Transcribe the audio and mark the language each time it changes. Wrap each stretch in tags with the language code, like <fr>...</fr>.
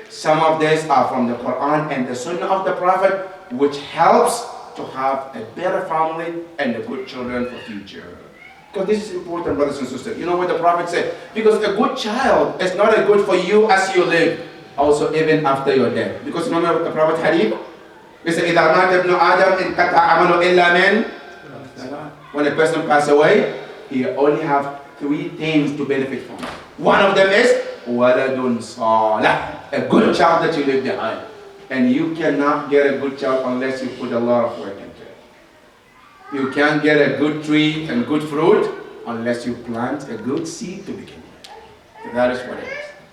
<en>Some of these are from the Quran and the Sunnah of the Prophet, which helps to have a better family and the good children for future. Because this is important, brothers and sisters. You know what the Prophet said? Because a good child is not as good for you as you live, also even after your death. Because remember the Prophet hadith? He said,</en> <ar>إِذَا مَاتَ ابْنُ آدَمْ إِنْقَطَعَ عَمَلُهُ إِلَّا مِنْ.</ar> <en>When a person passes away, he only have 3 things to benefit from. One of them is</en> <ar>وَلَدٌ صَالِحٌ,</ar> <en>a good child that you leave behind. And you cannot get a good child unless you put a lot of work into it. You can't get a good tree and good fruit unless you plant a good seed to begin with. So that is what it is.</en>